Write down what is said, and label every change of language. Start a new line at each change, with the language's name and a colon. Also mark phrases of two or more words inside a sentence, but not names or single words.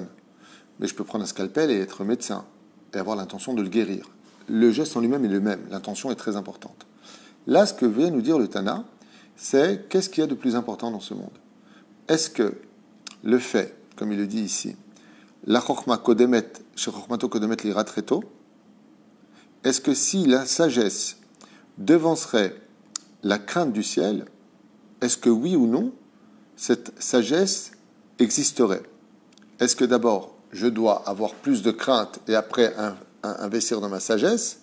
French: Mais je peux prendre un scalpel et être médecin et avoir l'intention de le guérir. Le geste en lui-même est le même, l'intention est très importante. Là, ce que vient nous dire le Tana, c'est qu'est-ce qu'il y a de plus important dans ce monde? Est-ce que le fait, comme il le dit ici, la
Hebrew: חכמה קודמת, שחכמתו קודמת ליראתו,
French: est-ce que si la sagesse devancerait la crainte du ciel, est-ce que oui ou non, cette sagesse existerait? Est-ce que d'abord, je dois avoir plus de crainte et après investir dans ma sagesse?